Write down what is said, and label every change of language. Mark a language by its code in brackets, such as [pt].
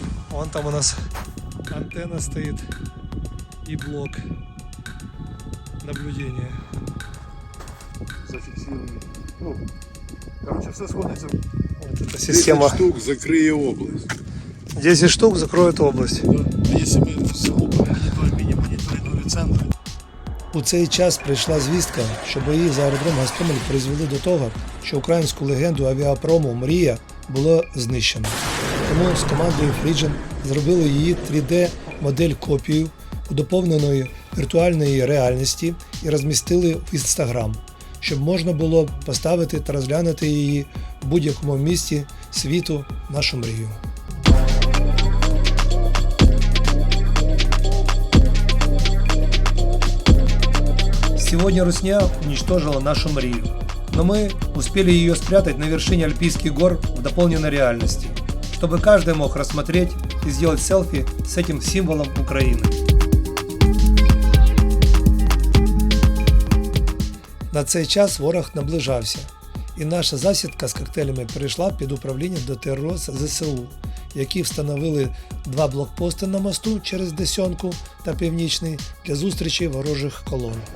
[ru] Вон там у нас антенна стоит и блок наблюдения. Зафиксированный. Ну, короче, все сходится. Вот эта система. 10 штук закрыє область. 10 штук закроет область. Да. Если мы всего мониторингуем центр. [uk] У цей час прийшла звістка, що бої за аеродром Гостомель призвели до того, що українську легенду авіапрому «Мрія» було знищено. Тому з командою Фріджен зробили її 3D-модель копію у доповненої віртуальної реальності і розмістили в Instagram, щоб можна було поставити та розглянути її в будь-якому місті світу нашу мрію. [ru] Сегодня Русня уничтожила нашу мрию, но мы успели ее спрятать на вершине Альпийских гор в дополненной реальности, чтобы каждый мог рассмотреть и сделать селфи с этим символом Украины. [uk] На цей час ворог наближався, і наша засідка з коктейлями перейшла під управління ДТРО ЗСУ, які встановили 2 блокпости на мосту через Десенку та Північний для зустрічі ворожих колон.